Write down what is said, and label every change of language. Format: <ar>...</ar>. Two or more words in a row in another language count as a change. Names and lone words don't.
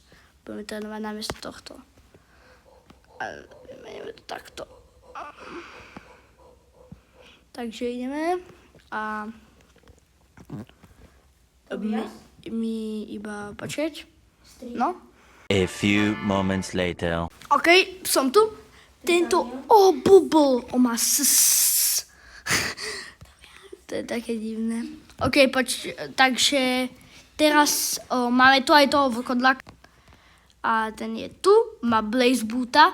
<sk>Budeme trénovať na miesto tohto. A vymeníme to takto. Takže ideme. A my iba počkať. No.</sk> <en>A few moments later.</en> <sk>OK, som tu. Tento, bubble, má To je také divné. OK, takže teraz máme tu aj toho vlkodlaka. A ten je tu, má Blaze Boota.</sk>